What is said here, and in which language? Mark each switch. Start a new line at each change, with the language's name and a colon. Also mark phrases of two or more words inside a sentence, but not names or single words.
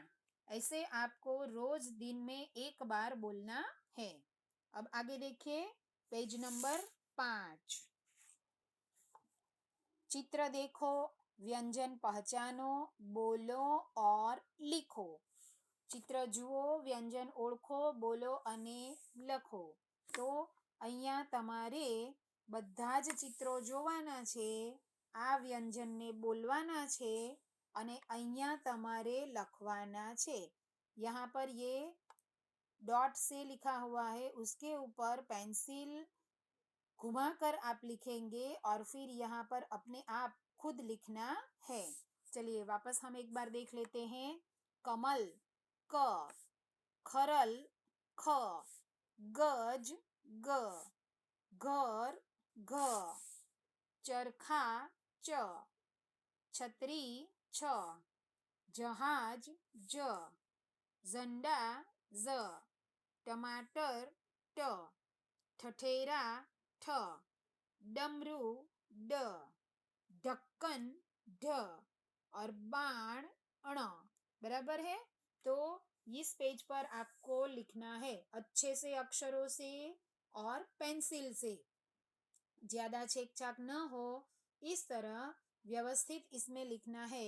Hindi: ऐसे आपको रोज दिन में एक बार बोलना है। अब आगे देखिए पेज नंबर 5। चित्र देखो, व्यंजन पहचानो, बोलो और लिखो।
Gujarati: चित्र જુઓ, વ્યંજન ઓળખો, બોલો અને લખો। તો અહીંયા તમારે બધા જ ચિત્રો જોવાના છે, આ વ્યંજનને બોલવાના છે અને અહીંયા તમારે લખવાના છે।
Hindi: यहाँ पर ये डॉट से लिखा हुआ है, उसके ऊपर पेंसिल घुमाकर आप लिखेंगे और फिर यहाँ पर अपने आप खुद लिखना है। चलिए वापस हम एक बार देख लेते हैं। कमल क, खरल ख, गज ग, घर घ, चरखा च, छतरी छ, जहाज ज, झंडा ज, टमाटर ट, ठठेरा ठ, डमरू ड, ढक्कन ढ और बाण अण। बराबर है। तो इस पेज पर आपको लिखना है अच्छे से अक्षरों से और पेंसिल से, ज्यादा छेक छाक न हो, इस तरह व्यवस्थित इसमें लिखना है।